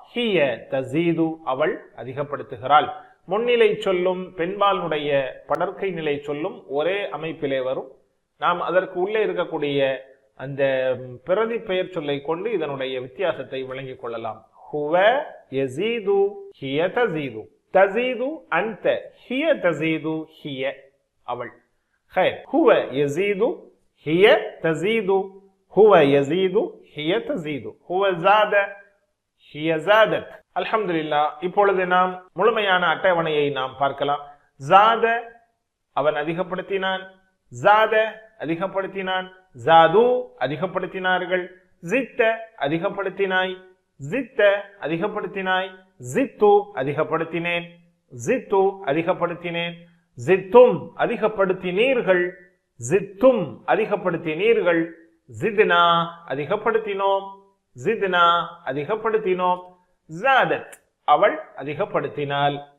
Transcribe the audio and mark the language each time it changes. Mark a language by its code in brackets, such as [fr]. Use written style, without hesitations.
[ta] ஹிய தஸீது அவள் அதிகப்படுத்துகிறாள். முன்னிலை சொல்லும் பெண்பாலுடைய படர்க்கை நிலை சொல்லும் ஒரே அமைப்பிலே வரும். நாம் அதற்கு உள்ளே இருக்கக்கூடிய அந்த பிரதி பெயர் சொல்லை கொண்டு இதனுடைய வித்தியாசத்தை விளங்கிக் கொள்ளலாம். [ar] ஹுவ யஸீது, ஹிய தஸீது, தஸீது அன்த, ஹிய தஸீது, ஹிய [ta] அவள். [ar] خير. هو يزيد، هي تزيد، هو يزيد، هي تزيد، هو زاد، هي زادت. [ta] அல்ஹம்துலில்லாஹ். இப்பொழுது நாம் முழுமையான அட்டவணையை நாம் பார்க்கலாம். ஜாத அவன் அதிகப்படுத்தினான், ஜாத அதிகப்படுத்தினான், ஜாது அதிகப்படுத்தினார்கள், ஜித்த அதிகப்படுத்தினாய், ஜித்த அதிகப்படுத்தினாய், ஜித்து அதிகப்படுத்தினேன், ஜித்து அதிகப்படுத்தினேன், ஜித்தும் அதிகப்படுத்தினீர்கள், ஜித்தும் அதிகப்படுத்தினீர்கள், ஜித்னா அதிகப்படுத்தினோம், ஜித்னா அதிகப்படுத்தினோம், ஜாதத் அவள் அதிகப்படுத்தினாள்.